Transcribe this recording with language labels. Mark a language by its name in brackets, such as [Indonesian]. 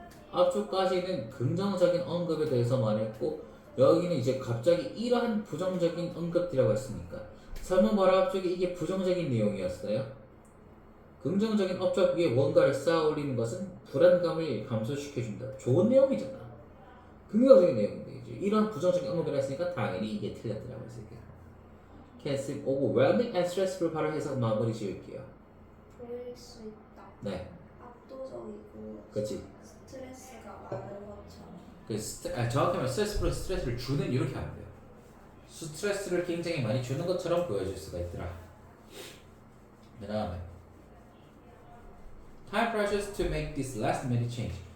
[Korean] 앞쪽까지는 긍정적인 언급에 대해서 말했고 여기는 이제 갑자기 이러한 부정적인 언급이라고 했으니까 설문 바로 앞쪽에 이게 부정적인 내용이었어요. 긍정적인 업적 위에 뭔가를 쌓아 올리는 것은 불안감을 감소시켜준다. 좋은 내용이잖아. 긍정적인 내용인데 이제 이런 부정적인 언급을 했으니까 당연히 이게 틀렸더라고요. [English] Can seem overwhelming and stressful [Korean] 바로 해서 마무리 지을게요. 보일 수 있다. 네, 압도적이고 그렇지. 스트레스가 많은 것처럼 정확히 말하면 스트레스 플러스 스트레스를 주는 이렇게 하면 돼요. 스트레스를 굉장히 많이 주는 것처럼 보여질 수가 있더라. 그 다음에 [English] Time pressures to make this last minute change.